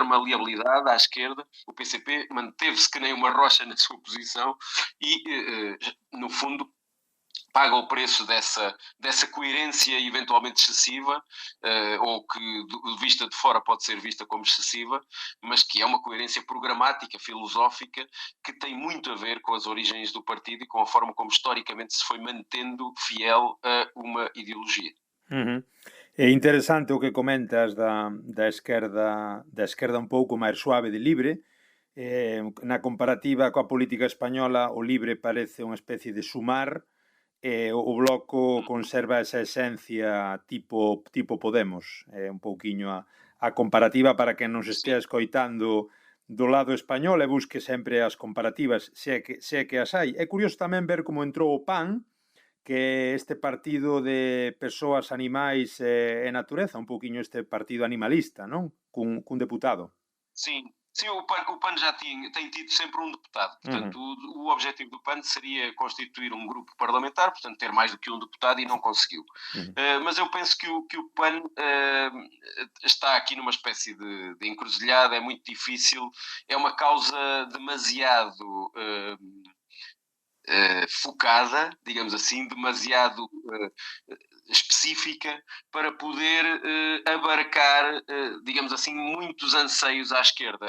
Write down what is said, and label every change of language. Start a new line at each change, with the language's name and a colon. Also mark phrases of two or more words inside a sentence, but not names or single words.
Portuguese: maleabilidade à esquerda, o PCP manteve-se que nem uma rocha na sua posição e no fundo paga o preço dessa coerência eventualmente excessiva, ou que vista de fora pode ser vista como excessiva, mas que é uma coerência programática, filosófica, que tem muito a ver com as origens do partido e com a forma como historicamente se foi mantendo fiel a uma ideologia. Uhum.
Galician: É interesante o que comentas da esquerda un pouco máis suave de LIVRE. Na comparativa coa política española, o LIVRE parece unha especie de Sumar. O Bloco conserva esa esencia tipo Podemos. Un pouquiño a comparativa para que nos estea escoitando do lado español e busque sempre as comparativas, se é que as hai. É curioso tamén ver como entrou o PAN, que é este partido de persoas, animais e natureza, un pouquiño este partido animalista, non? Cun deputado.
Portuguese: Sim, o PAN já tem tido sempre um deputado. Portanto, o objetivo do PAN seria constituir um grupo parlamentar, portanto, ter mais do que um deputado, e não conseguiu. Mas eu penso que o PAN está aqui numa espécie de encruzilhada, é muito difícil, é uma causa demasiado focada, digamos assim, demasiado específica para poder abarcar, digamos assim, muitos anseios à esquerda.